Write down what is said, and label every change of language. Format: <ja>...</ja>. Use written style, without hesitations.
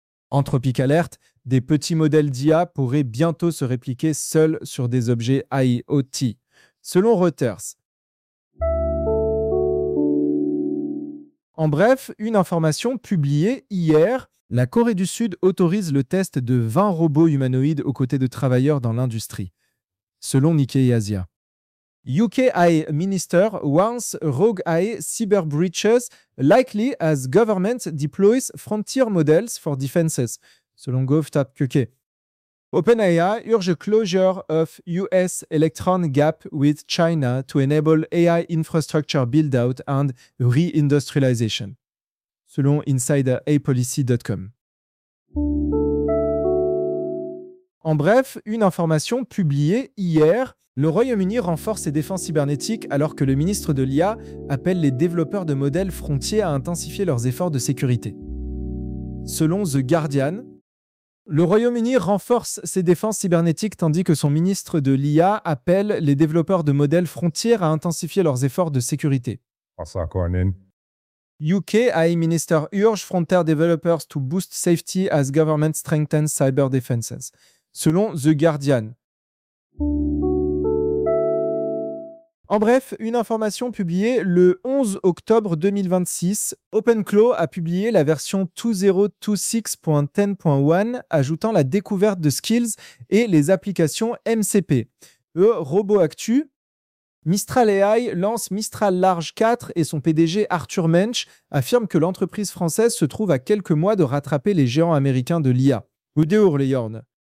<fr>Anthropic alerte, des petits modèles d'IA pourraient bientôt se répliquer seuls sur des objets IoT, selon Reuters. En bref, une information publiée hier, la Corée du Sud autorise le test de 20 robots humanoïdes aux côtés de travailleurs dans l'industrie, selon Nikkei Asia.</fr> <en>UK AI Minister warns rogue AI cyber breaches likely as government deploys frontier models for defenses, selon gov.co.uk. OpenAI urge closure of US electron gap with China to enable AI infrastructure build-out and re-industrialization, selon insideraipolicy.com.</en> <fr>En bref, une information publiée hier, le Royaume-Uni renforce ses défenses cybernétiques alors que le ministre de l'IA appelle les développeurs de modèles frontiers à intensifier leurs efforts de sécurité. Selon The Guardian, le Royaume-Uni renforce ses défenses cybernétiques tandis que son ministre de l'IA appelle les développeurs de modèles frontières à intensifier leurs efforts de sécurité.</fr> <en>UK AI Minister urge frontier developers to boost safety as government strengthens cyber defenses, selon The Guardian.</en> <fr>En bref, une information publiée le 11 octobre 2026, OpenClaw a publié la version 2.0.26.10.1 ajoutant la découverte de skills et les applications MCP. Robot Actu, Mistral AI lance Mistral Large 4 et son PDG Arthur Mensch affirme que l'entreprise française se trouve à quelques mois de rattraper les géants américains de l'IA. Udeur Leyorn.</fr>